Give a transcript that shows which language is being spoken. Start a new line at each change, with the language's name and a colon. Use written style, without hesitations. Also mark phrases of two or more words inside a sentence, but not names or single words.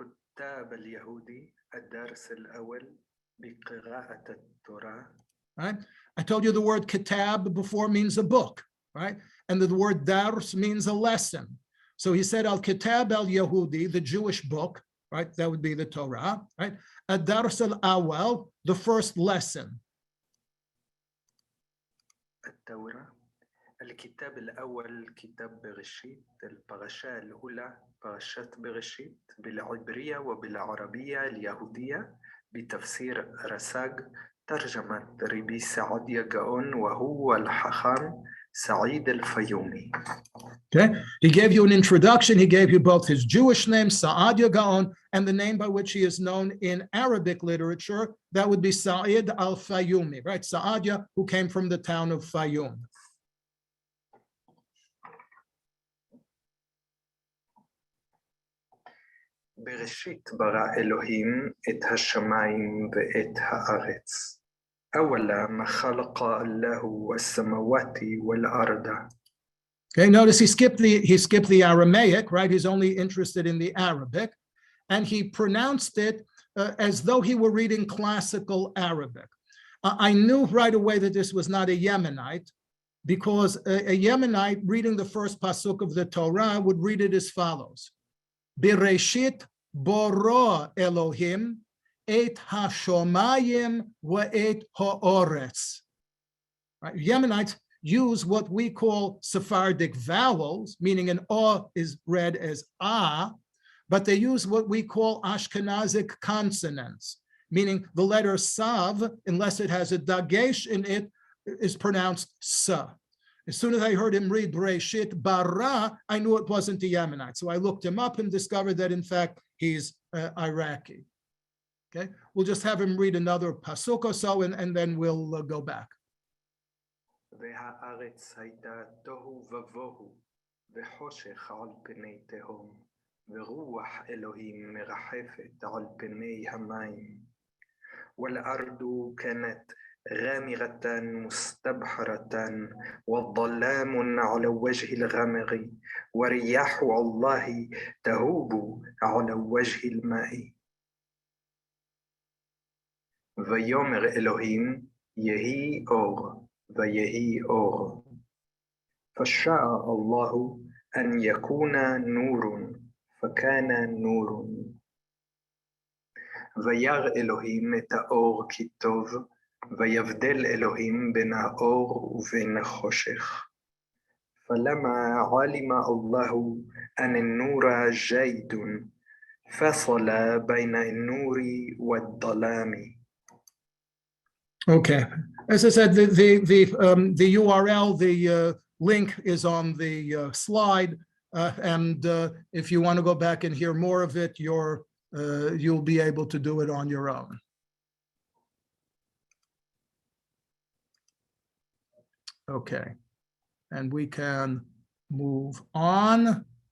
English: Right? I told you the word kitab before means a book, right? And the word dars means a lesson. So he said
Arabic: الكتاب اليهودي,
English: the Jewish book, right? That would be the Torah, right?
Arabic: الدرس الأول,
English: the first lesson.
Arabic: الكتاب الأول كتاب برشيت البرشة الأولى برشة برشيت بالعبرية وبالعربية اليهودية بتفسير رساج ترجمة ربي سعودية جاون وهو الحخام Saeed al-Fayoumi.
English: Okay, he gave you an introduction. He gave you both his Jewish name, Saadia Gaon, and the name by which he is known in Arabic literature. That would be Saeed al-Fayoumi, right? Saadia, who came from the town of Fayoum.
Hebrew: בראשית ברא אלוהים את השמיים ואת הארץ.
Arabic: أولا ما خلق الله السماوات والأرض.
English: Okay, notice he skipped the Aramaic, right? He's only interested in the Arabic, and he pronounced it as though he were reading classical Arabic. I knew right away that this was not a Yemenite, because a Yemenite reading the first pasuk of the Torah would read it as follows:
Hebrew: בראשית ברא אלהים את השמים ואת הארץ.
English: Right? Yemenites use what we call Sephardic vowels, meaning an O is read as A, but they use what we call Ashkenazic consonants, meaning the letter Sav, unless it has a dagesh in it, is pronounced Sa. As soon as I heard him read
Hebrew: בראשית ברא,
English: I knew it wasn't a Yemenite. So I looked him up and discovered that, in fact, he's Iraqi. Okay, we'll just have him read another pasuk or so, and then we'll go back.
Hebrew: והארץ הייתה תוהו ובוהו וחושך על פני תהום ורוח אלוהים מרחפת על פני המים
Arabic: والأرض كانت غامرة مستبحرة والظلام على وجه الغمر ورياح الله تهوب على وجه الماء
Hebrew: ויאמר אלוהים יהי אור ויהי אור
Arabic: فشاء الله أن يكون نور فكان نور
Hebrew: וירא אלוהים את האור כי טוב ויבדל אלוהים בין האור ובין החושך
Arabic: فلما علم الله أن النور جيد فصل بين النور والظلام.
English: Okay, as I said, the URL, the link is on the slide, and if you want to go back and hear more of it, you'll be able to do it on your own. Okay, and we can move on.